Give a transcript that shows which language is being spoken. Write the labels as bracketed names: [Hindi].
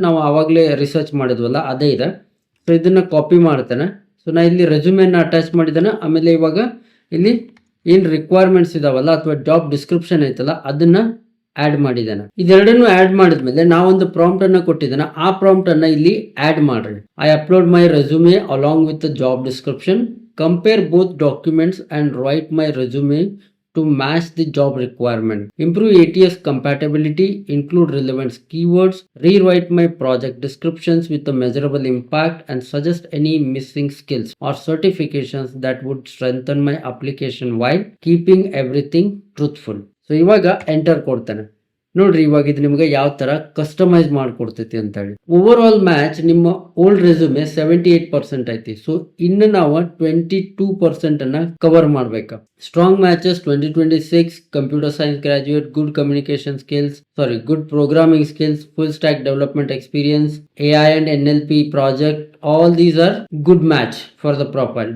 [Kannada] ನಾವು ಆವಾಗಲೇ ರಿಸರ್ಚ್ ಮಾಡಿದ್ವಲ್ಲ ಅದೇ ಇದೆ. ಸೊ ಇದನ್ನ ಕಾಪಿ ಮಾಡ್ತಾನೆ. ಸೊ ನಾ ಇಲ್ಲಿ ರೆಸ್ಯೂಮೆನ ಅಟ್ಯಾಚ್ ಮಾಡಿದ್ದಾನೆ. ಆಮೇಲೆ ಇವಾಗ ಇಲ್ಲಿ ಏನ್ ರಿಕ್ವೈರ್ಮೆಂಟ್ಸ್ ಇದಾವಲ್ಲ ಅಥವಾ ಜಾಬ್ ಡಿಸ್ಕ್ರಿಪ್ಷನ್ ಐತಲ್ಲ ಅದನ್ನ ಆಡ್ ಮಾಡಿದ್ದಾನೆ. ಇದೆರಡನ್ನು ಆಡ್ ಮಾಡಿದ್ಮೇಲೆ ನಾವೊಂದು ಪ್ರಾಂಪ್ಟ್ ಅನ್ನ ಕೊಟ್ಟಿದ್ದಾನೆ. ಆ ಪ್ರಾಂಪ್ಟ್ ಅನ್ನ ಇಲ್ಲಿ ಆಡ್ ಮಾಡ್ರಿ. [English] I upload my resume along with job description, compare both documents and write my resume to match the job requirement, improve ATS compatibility, include relevant keywords, rewrite my project descriptions with a measurable impact, and suggest any missing skills or certifications that would strengthen my application while keeping everything truthful. [Kannada] So ಇವಾಗ enter ಕೊಡ್ತಾನೆ. ನೋಡ್ರಿ ಇವಾಗ ಇದು ನಿಮ್ಗೆ ಯಾವ ತರ customise ಮಾಡ್ಕೊಡ್ತೈತಿ ಅಂತ ಹೇಳಿ. ಓವರ್ ಆಲ್ ಮ್ಯಾಚ್ ನಿಮ್ಮ ಓಲ್ಡ್ ರೆಸ್ಯೂಮೆ 78% ಐತಿ. ಸೊ ಇನ್ನು ನಾವು 22% ಅನ್ನ ಕವರ್ ಮಾಡ್ಬೇಕು. [English] Strong matches 2026 computer science graduate, good communication skills, good programming skills, full stack development experience, AI and NLP project, all these are good match for the profile.